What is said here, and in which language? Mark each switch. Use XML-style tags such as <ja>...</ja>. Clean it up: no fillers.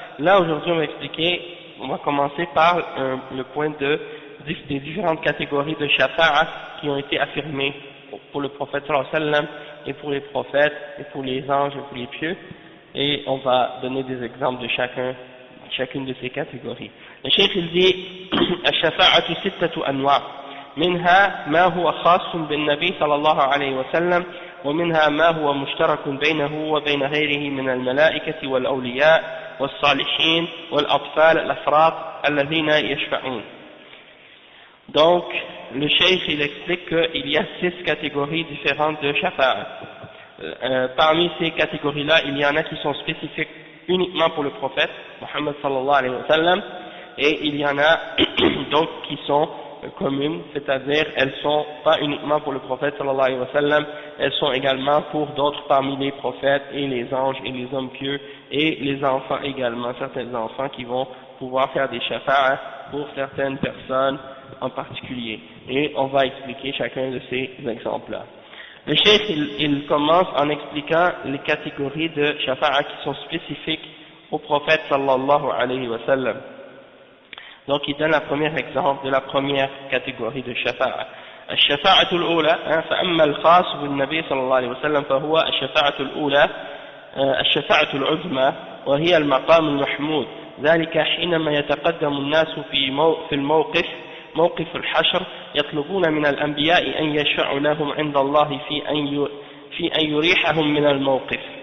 <fr>Là aujourd'hui on va commencer par le point des différentes catégories de shafa'a qui ont été affirmées pour le prophète sallallahu alayhi wa sallam et pour les prophètes et pour les anges et pour les pieux, et on va donner des exemples de chacune de ces catégories. Le cheikh il dit</fr> <ar>الشفاعة ستة أنواع منها ما هو خاص بالنبي صلى الله عليه وسلم ومنها ما هو مشترك بينه وبين غيره من الملائكة والأولياء والصالحين والأطفال الأفراط الذين يشفعون.</ar> <fr>Donc, le cheikh il explique qu'il y a 6 catégories différentes de shafa'a. Parmi ces catégories-là, il y en a qui sont spécifiques uniquement pour le prophète, Muhammad sallallahu alayhi wa sallam, et il y en a d'autres qui sont communes, c'est-à-dire elles sont pas uniquement pour le prophète sallallahu alayhi wa sallam, elles sont également pour d'autres parmi les prophètes et les anges et les hommes pieux et les enfants également, certains enfants qui vont pouvoir faire des shafa'a pour certaines personnes en particulier, et on va expliquer chacun de ces exemples-là. Le cheikh il commence en expliquant les catégories de shafa'a qui sont spécifiques au prophète sallallahu alayhi wa sallam. Donc il donne le premier exemple de la première catégorie de shafa'a.</fr> <ar>الشفاعة الأولى فأما الخاص بالنبي صلى الله عليه وسلم فهو الشفاعة الأولى الشفاعة العظمى وهي المقام المحمود، ذلك حينما يتقدم الناس في الموقف موقف الحشر يطلبون من الأنبياء أن يشفعوا لهم عند الله في أن يريحهم من الموقف،</ar>